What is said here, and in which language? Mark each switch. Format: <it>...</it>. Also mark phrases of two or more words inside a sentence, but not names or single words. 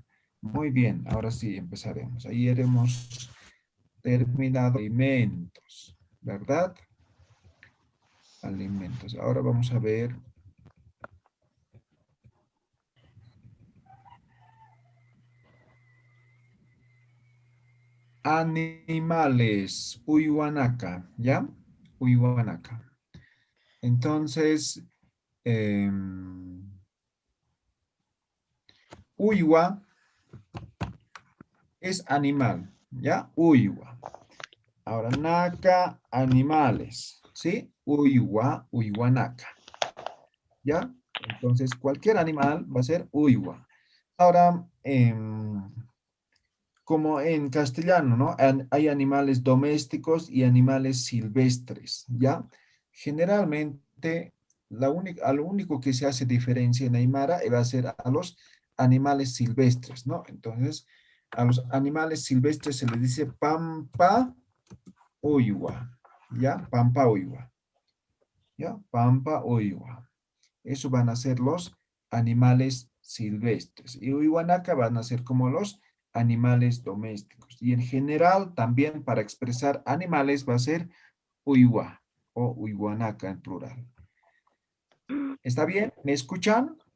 <es>Muy bien, ahora sí empezaremos. Ahí hemos terminado alimentos, ¿verdad? Alimentos. Ahora vamos a ver. Animales, Uywanaka, ¿ya? Uywanaka. Entonces, Uywa es animal, ¿ya? Uywa. Ahora, naca, animales, ¿sí?</es> <ay>Uywa, uywanaka,</ay> <es>¿ya? Entonces, cualquier animal va a ser uywa. Ahora, como en castellano, ¿no? Hay animales domésticos y animales silvestres, ¿ya? Generalmente, a lo único que se hace diferencia en Aymara va a ser a los animales silvestres, ¿no? Entonces, a los animales silvestres se les dice</es> <ay>pampa uywa,</ay> <es>¿ya?</es> <ay>Pampa uywa, ¿ya? Pampa uywa.</ay> <es>Eso van a ser los animales silvestres. Y uywanaka van a ser como los animales domésticos. Y en general, también para expresar animales va a ser uywa o uywanaka en plural. ¿Está bien? ¿Me escuchan?</es>